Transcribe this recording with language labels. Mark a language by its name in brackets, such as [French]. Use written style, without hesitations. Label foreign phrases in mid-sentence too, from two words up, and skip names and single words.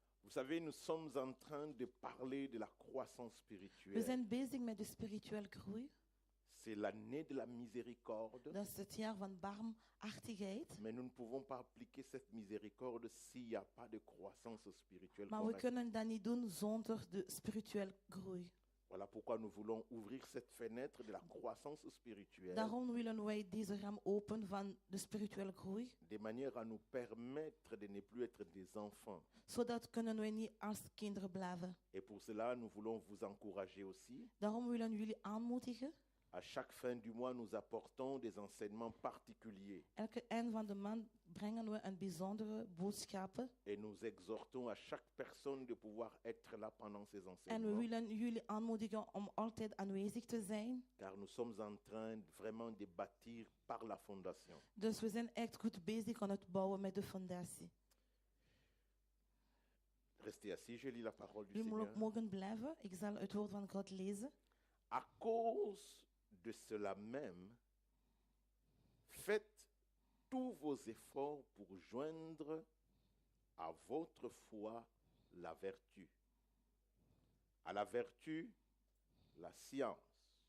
[French] Vous savez, nous sommes en train de parler de la croissance [Dutch] We [French] spirituelle. [Dutch] zijn bezig met de spirituele groei. [French] C'est l'année de la miséricorde. [Dutch] Dat is het jaar van barmhartigheid. [French] Mais nous ne pouvons pas appliquer cette miséricorde s'il n'y a pas de croissance spirituelle [Dutch] Maar we [French] correcte. [Dutch] kunnen dat niet doen zonder de spirituele groei. [French] Voilà pourquoi nous voulons ouvrir cette fenêtre de la croissance spirituelle [Dutch] Daarom willen wij deze raam open van de spirituele groei. [French] de manière à nous permettre de ne plus être des enfants. [Dutch] Zodat kunnen wij niet als kinderen blijven. [French] Et pour cela, nous voulons vous encourager aussi. [Dutch] Daarom willen jullie aanmoedigen. [French] À chaque fin du mois, nous apportons des enseignements particuliers [Dutch] Elke eind van de maand brengen we een bijzondere boodschappen. [French] et nous exhortons à chaque personne de pouvoir être là pendant ces [Dutch] En we [French] enseignements. [Dutch] willen jullie aanmoedigen om altijd aanwezig te zijn. [French] Car nous sommes en train vraiment de bâtir par la fondation. [Dutch] Dus we zijn echt goed bezig aan het bouwen met de fondatie. [French] Restez assis, je lis la parole du [Dutch] Jullie [French] Seigneur. [Dutch] mogen blijven. Ik zal het woord van God lezen. [French] À cause de cela même, faites tous vos efforts pour joindre à votre foi la vertu. À la vertu, la science.